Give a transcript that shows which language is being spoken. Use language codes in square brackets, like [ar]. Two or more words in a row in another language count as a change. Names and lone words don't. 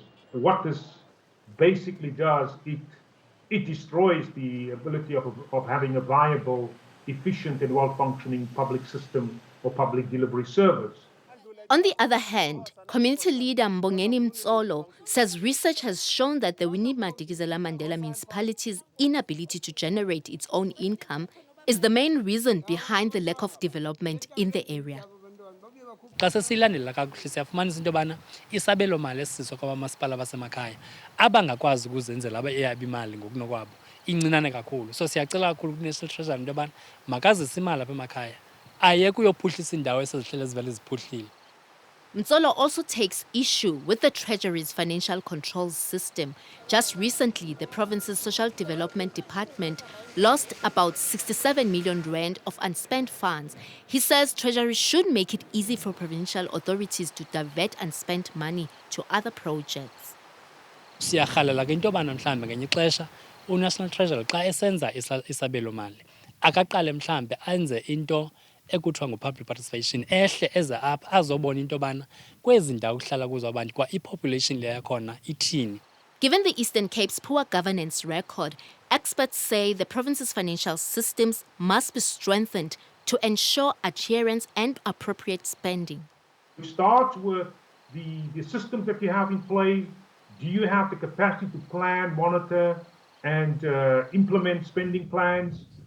[en] What this basically does, it destroys the ability of having a viable, efficient and well-functioning public system or public delivery service. On the other hand, community leader Mbongeni Mtsolo says research has shown that the Winnie Madikizela Mandela municipality's inability to generate its own income is the main reason behind the lack of development in the area. [xh] Xa sesiyilandela kakuhle siyafumanisa into yobana isabelo mali esisizwa kwabamasipala basemakhaya abangakwazi ukuzenzela eyabo imali ngokunokwabo incinane kakhulu. So siyacela kakhulu ku-National Treasury into yobana makazise imali apha emakhaya ayeke uyophuhlisa iindawo esezihlele zivele ziphuhlile. [en] Mtsolo also takes issue with the Treasury's financial controls system. Just recently, the province's Social Development Department lost about 67 million rand of unspent funds. He says Treasury should make it easy for provincial authorities to divert unspent money to other projects. [xh] Siyarhalela ke into yobana mhlawumbi ngenye ixesha uNational Treasury xa esenza isabelo mali akaqale mhlawumbi enze into ekuthiwa ngu- [en] public participation [xh] ehle eze apha azobona into yobana kwezi ndawo kuhlala kuzo abantu kwa i-population le yakhona ithini. [en] Given the Eastern Cape's poor governance record, experts say the province's financial systems must be strengthened to ensure adherence and appropriate spending. You start with the systems that you have in place. Do you have the capacity to plan, monitor, and implement spending plans?